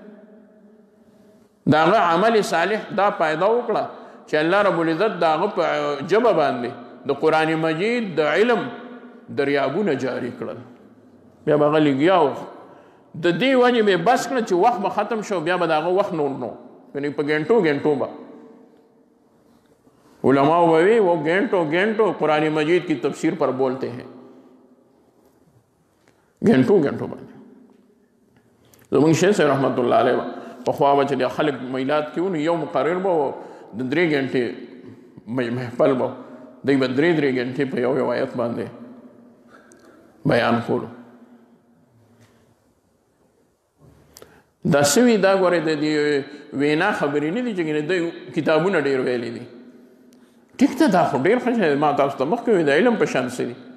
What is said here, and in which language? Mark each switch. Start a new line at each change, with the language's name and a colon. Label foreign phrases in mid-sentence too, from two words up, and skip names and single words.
Pashto: د هغه عمل صالح دا پیدا وکړه چې الله رب العزت د هغه په ژبه باندې د قرآن مجید د علم دریابونه جاری کړل بیا به هغه لګیا د دې وجې به بس کړه چې وخت به ختم شو بیا به د هغه وخت نور نو یعنی په ګنټو ګنټو به علماء وی
Urdu: وہ گھنٹوں گھنٹوں قرآن مجید کی تفسیر پر بولتے ہیں
Pashto: گھنٹوں گھنٹوں باندې زمونږ شیخ صاحب رحمت الله علیه پخوا به چې خلک میلاد کې ونو یو مقرر به د 3 غنټې محفل به دوی به 3 غنټې په یو آیت باندې بیان کولو دا سوي دا ګورې د دې وینا خبرې نه دي چې دوی کتابونه ډېر ویلي دي ټیک ته دا خو ډېر ښه شی ما تاسو ته مخکې وایي د علم په شان څه دي